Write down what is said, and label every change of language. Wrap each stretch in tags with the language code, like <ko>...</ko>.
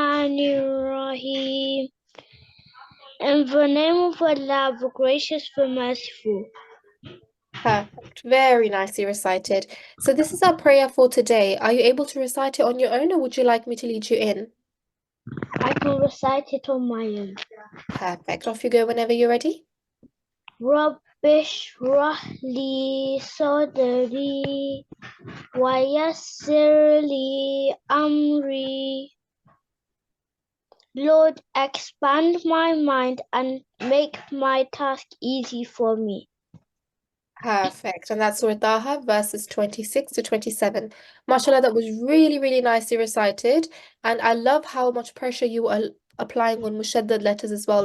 <en>Bismillahirrahmanirrahim. In the name of Allah, the gracious, the merciful. Perfect. Very nicely recited. So this is our prayer for today. Are you able to recite it on your own, or would you like me to lead you in? I can recite it on my own. Perfect. Off you go whenever you're ready.</en> <ar>رب اشرح لي صدري ويسر لي أمري.</ar> <en>Lord, expand my mind and make my task easy for me. Perfect. And that's Surah Taha, verses 26 to 27. MashaAllah, that was really, really nicely recited. And I love how much pressure you are applying on mushaddad letters as well.</en>